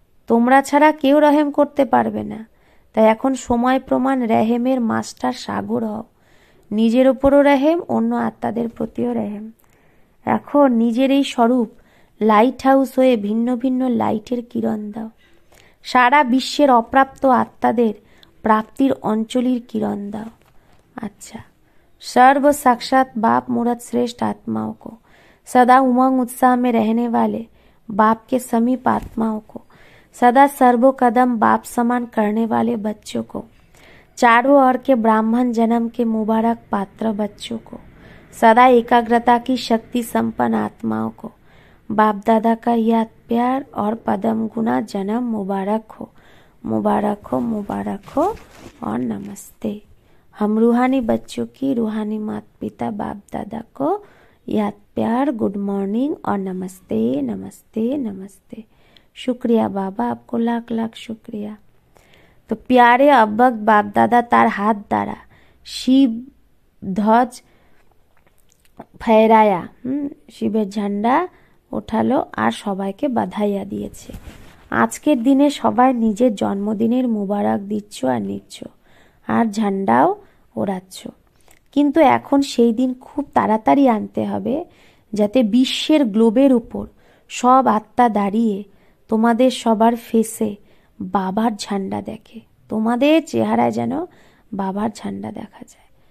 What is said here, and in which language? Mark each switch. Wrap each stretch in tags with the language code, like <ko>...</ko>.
<bn>তোমরা ছাড়া কেউ রেহেম করতে পারবে না, তাই এখন সময় প্রমাণ রেহেমের মাস্টার সাগর হও। নিজের উপরও রেহেম, অন্য আত্মাদের প্রতিও রেহেম। এখন নিজের এই স্বরূপ লাইট হাউস হয়ে ভিন্ন ভিন্ন লাইটের কিরণ দাও। সারা বিশ্বের অপ্রাপ্ত আত্মাদের प्राप्तिर अंचलिर किरण दाओ।</bn> <hi>अच्छा, सर्व साक्षात बाप मूर्त श्रेष्ठ आत्माओं को, सदा उमंग उत्साह में रहने वाले बाप के समीप आत्माओं को, सदा सर्वो कदम बाप समान करने वाले बच्चों को, चारों ओर के ब्राह्मण जन्म के मुबारक पात्र बच्चों को, सदा एकाग्रता की शक्ति संपन्न आत्माओं को, बाप दादा का याद प्यार और पदम गुना जन्म मुबारक हो, मुबारक हो, मुबारक हो और नमस्ते। हम रूहानी बच्चों की रूहानी माता पिता बाप दादा को याद प्यार, गुड मॉर्निंग और नमस्ते नमस्ते नमस्ते। शुक्रिया बाबा, आपको लाख लाख शुक्रिया। तो प्यारे अब्बक बाप दादा तार हाथ द्वारा शिव ध्वज फहराया,</hi> <bn>শিবের ঝান্ডা ওঠালো আর সবাইকে বাধাইয়া দিয়েছে। আজকের দিনে সবাই নিজের জন্মদিনের মুবারক দিচ্ছ আর নিচ্ছ আর ঝান্ডাও ওড়াচ্ছ, কিন্তু এখন সেই দিন খুব তাড়াতাড়ি আনতে হবে যাতে বিশ্বের গ্লোবের উপর সব আত্মা দাঁড়িয়ে তোমাদের সবার ফেসে বাবার ঝান্ডা দেখে, তোমাদের চেহারায় যেন বাবার ঝান্ডা দেখা যায়।</bn>